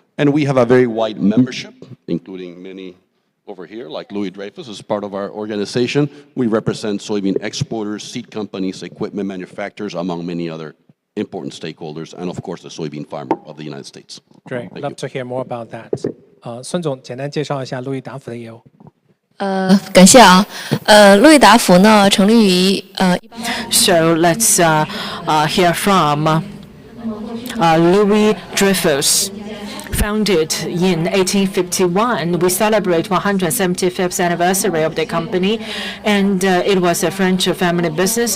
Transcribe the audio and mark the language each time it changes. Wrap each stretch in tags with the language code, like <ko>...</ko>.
<en>And we have a very wide membership, including many over here, like Louis Dreyfus is part of our organization. We represent soybean exporters, seed companies, equipment manufacturers, among many other important stakeholders, and of course the soybean farmer of the United States. Great, love to hear more about that.</en> <zh>孙总，简单介绍一下路易达孚的业务。感谢啊，路易达孚呢成立于</zh> <en>So let's hear from Louis Dreyfus. Founded in 1851, we celebrate 175th anniversary of the company, and it was a French family business.</en>